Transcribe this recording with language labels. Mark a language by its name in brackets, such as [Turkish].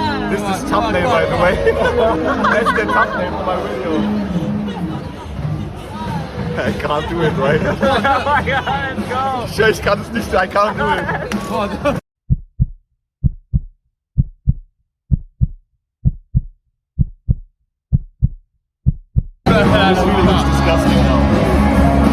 [English] This is thumbnail, by the way. That's the thumbnail for my video. I can't do it, right? Oh my God, let's go. [German] Ich schwör, ich kann es nicht, [English] I can't do it. This really looks disgusting now.